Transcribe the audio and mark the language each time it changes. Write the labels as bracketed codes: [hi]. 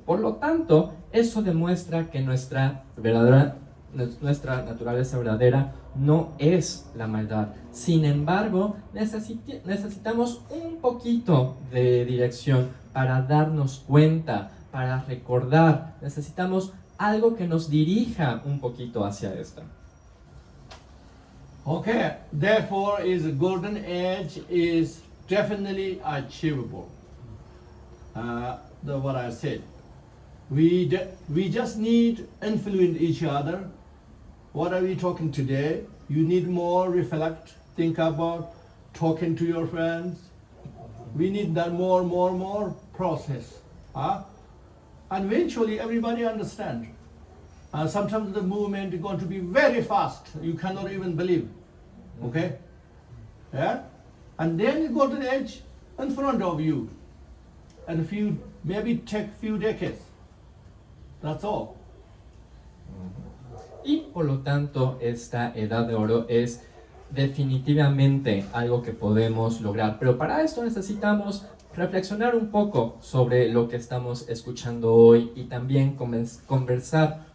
[es] Por lo tanto, eso demuestra que nuestra naturaleza verdadera no es la maldad. Sin embargo, necesitamos un poquito de dirección para darnos cuenta, para recordar. Necesitamos algo que nos dirija un poquito hacia esto. [en] Okay, therefore is golden age is definitely achievable. What I said. We just need influence each other. What are we talking today? You need more reflect, think about, talking to your friends. We need that more process. And eventually everybody understand. Sometimes the movement is going to be very fast. You cannot even believe. Okay? Yeah? And then the golden age in front of you. And maybe take few decades. That's all. [es] Y por lo tanto, esta edad de oro es definitivamente algo que podemos lograr. Pero para esto necesitamos reflexionar un poco sobre lo que estamos escuchando hoy y también conversar